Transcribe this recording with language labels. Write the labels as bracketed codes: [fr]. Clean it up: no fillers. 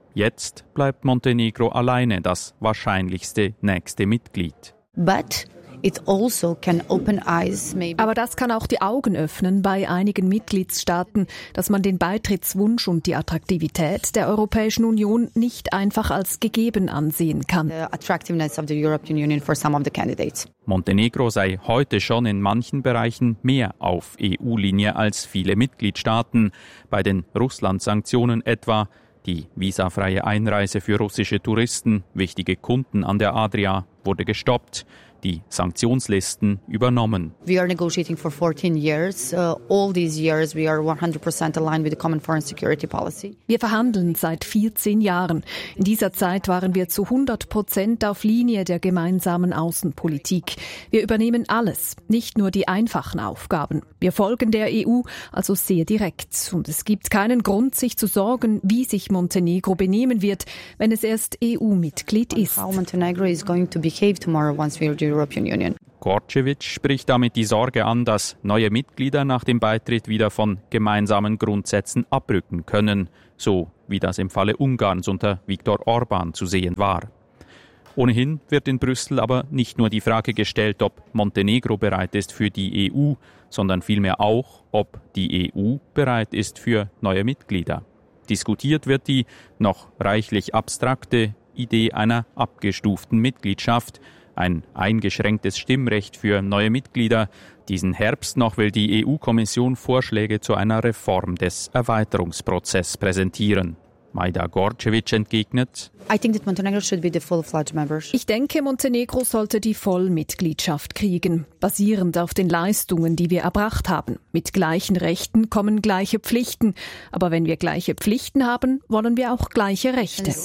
[de] Jetzt bleibt Montenegro alleine das wahrscheinlichste nächste Mitglied. Aber das kann auch die Augen öffnen bei einigen Mitgliedstaaten, dass man den Beitrittswunsch und die Attraktivität der Europäischen Union nicht einfach als gegeben ansehen kann. [en] The attractiveness of the European Union for some of the candidates. [de] Montenegro sei heute schon in manchen Bereichen mehr auf EU-Linie als viele Mitgliedstaaten. Bei den Russland-Sanktionen etwa. Die visafreie Einreise für russische Touristen, wichtige Kunden an der Adria, wurde gestoppt, die Sanktionslisten übernommen. [en] We are negotiating for 14 years. All these years we are 100% aligned with the common foreign security policy. [de] Wir verhandeln seit 14 Jahren. In dieser Zeit waren wir zu 100% auf Linie der gemeinsamen Außenpolitik. Wir übernehmen alles, nicht nur die einfachen Aufgaben. Wir folgen der EU also sehr direkt. Und es gibt keinen Grund, sich zu sorgen, wie sich Montenegro benehmen wird, wenn es erst EU-Mitglied ist. [en] How Montenegro is going to behave tomorrow once we are European Union. [de] Gorcevic spricht damit die Sorge an, dass neue Mitglieder nach dem Beitritt wieder von gemeinsamen Grundsätzen abrücken können, so wie das im Falle Ungarns unter Viktor Orban zu sehen war. Ohnehin wird in Brüssel aber nicht nur die Frage gestellt, ob Montenegro bereit ist für die EU, sondern vielmehr auch, ob die EU bereit ist für neue Mitglieder. Diskutiert wird die noch reichlich abstrakte Idee einer abgestuften Mitgliedschaft, ein eingeschränktes Stimmrecht für neue Mitglieder. Diesen Herbst noch will die EU-Kommission Vorschläge zu einer Reform des Erweiterungsprozesses präsentieren. Majda Gorcevic entgegnet. [en] I think that Montenegro should be the full-fledged membership. [de] Ich denke, Montenegro sollte die Vollmitgliedschaft kriegen, basierend auf den Leistungen, die wir erbracht haben. Mit gleichen Rechten kommen gleiche Pflichten. Aber wenn wir gleiche Pflichten haben, wollen wir auch gleiche Rechte.